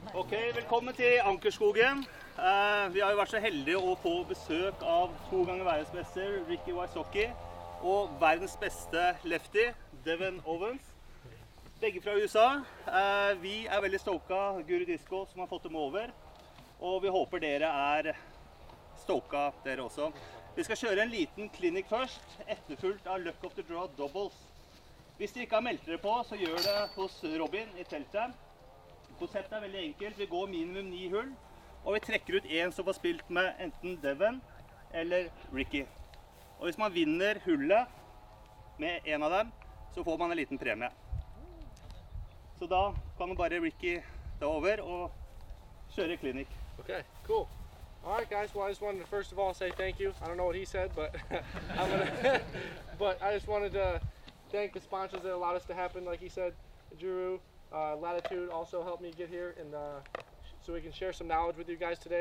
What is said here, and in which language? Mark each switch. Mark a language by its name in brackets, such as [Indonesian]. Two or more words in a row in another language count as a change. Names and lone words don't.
[Norwegian] Ok, velkommen til Ankerskogen. Vi har jo vært så heldige å få besøk av 2 ganger verdensmester Ricky Wysocki og verdens beste lefty, Devan Owens. Begge fra USA. Vi er veldig stoka Guru Disco som har fått dem over, og vi håper dere er stoka dere også. Vi skal kjøre en liten klinikk først, etterfulgt av [English] Luck of the Draw doubles. [Norwegian] Hvis dere ikke har meldt dere på, så gjør det hos Robin i teltet. Konseptet er veldig enkelt. Vi går minimum 9 hull, og vi trekker ut en som har spilt med enten Devan eller Ricky. Og hvis man vinner hullet med en av dem, så får man en liten premie. Så da kan man bare Ricky det over og kjøre klinikk. [English] Okay, cool. All right, guys. Well, I just wanted to first of all say thank you. I don't know what he said, but but I just wanted to thank the sponsors that allowed us to happen. Like he said, Juru, Latitude also helped me get here, and so we can share some knowledge with you guys today.